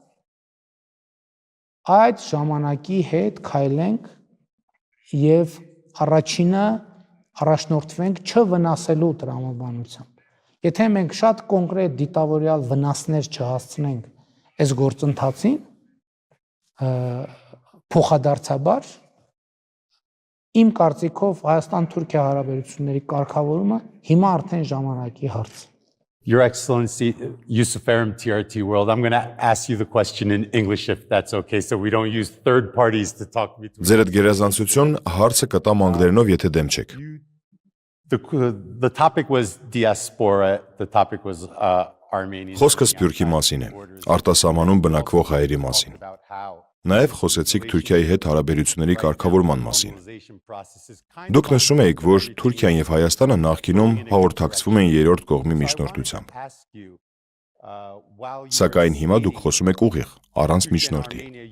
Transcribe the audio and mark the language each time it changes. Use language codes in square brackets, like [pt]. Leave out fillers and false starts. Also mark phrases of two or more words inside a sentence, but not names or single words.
[hy] այդ ժամանակի հետ քայլենք եւ առաջինը առաջնորդվենք չվնասելու տրամաբանությամբ։ Եթե մենք շատ կոնկրետ դիտավորյալ վնասներ չհասցնենք այս գործընթացին, փոխադարձաբար իմ կարծիքով Հայաստան-Թուրքիա հարաբերությունների կարգավորումը հիմա արդեն ժամանակի հարց է։ [en] Your Excellency, Yusuf Erim, TRT World, I'm going to ask you the question in English if that's okay, so we don't use third parties to talk me through. [hy] Ձեր այդ գերազանցություն հարցը կտա անգլերենով, եթե դեմ չեք։ [en] The topic was diaspora, the topic was Armenian. [hy] Խոսքը Սփյուռքի մասին է, արտասահմանում բնակվող հայերի մասին։ Նաև խոսեցիք Թուրքիայի հետ հարաբերությունների կարգավորման մասին։ Դուք նշում եք, որ Թուրքիան եւ Հայաստանը նախկինում հաղորդակցվում են երրորդ կողմի միջնորդությամբ։ Սակայն հիմա դուք խոսում եք ուղիղ, առանց միջնորդի։